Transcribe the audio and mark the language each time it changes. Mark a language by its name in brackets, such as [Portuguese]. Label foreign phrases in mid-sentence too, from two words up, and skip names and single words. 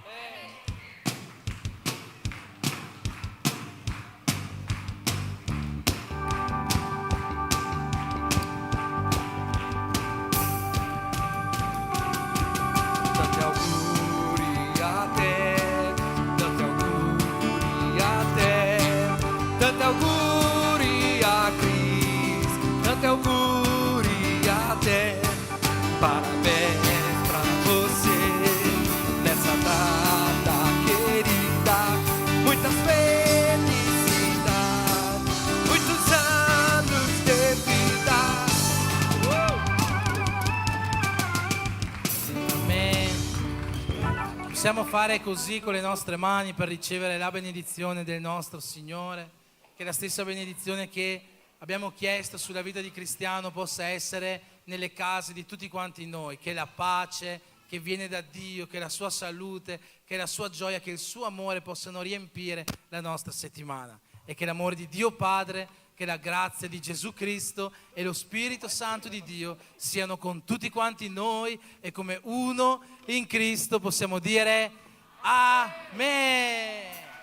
[Italian] Tanti auguri a te, tanti auguri a te, tanti auguri a Cris, tanti auguri a te. [Portuguese] Parabéns pra você nessa data querida, muitas felicidades, muitos anos de vida. [Italian] Amen. Possiamo fare così con le nostre mani per ricevere la benedizione del nostro Signore, che la stessa benedizione che abbiamo chiesto sulla vita di Cristiano possa essere nelle case di tutti quanti noi, che la pace che viene da Dio, che la sua salute, che la sua gioia, che il suo amore possano riempire la nostra settimana e che l'amore di Dio Padre, che la grazia di Gesù Cristo e lo Spirito Santo di Dio siano con tutti quanti noi e come uno in Cristo possiamo dire Amen.